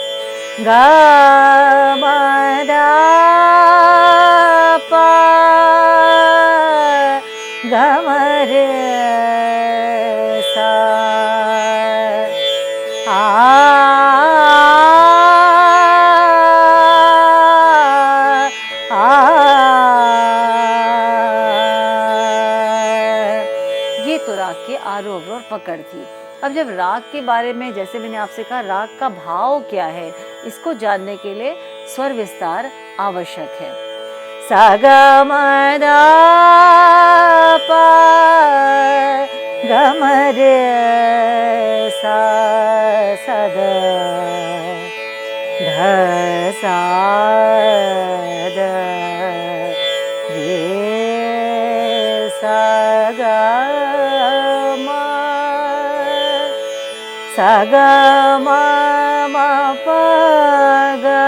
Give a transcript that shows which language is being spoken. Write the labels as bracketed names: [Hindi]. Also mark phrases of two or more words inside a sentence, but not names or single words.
[Hindi] ग म द प ग म रे सा ये तो राग के आरोह अवरोह पकड़ थी। अब जब राग के बारे में, जैसे मैंने आपसे कहा, राग का भाव क्या है, इसको जानने के लिए स्वर विस्तार आवश्यक है। सा ग म द प ग म रे सा सा द ध सा द रे सा ग सा ग म म प ग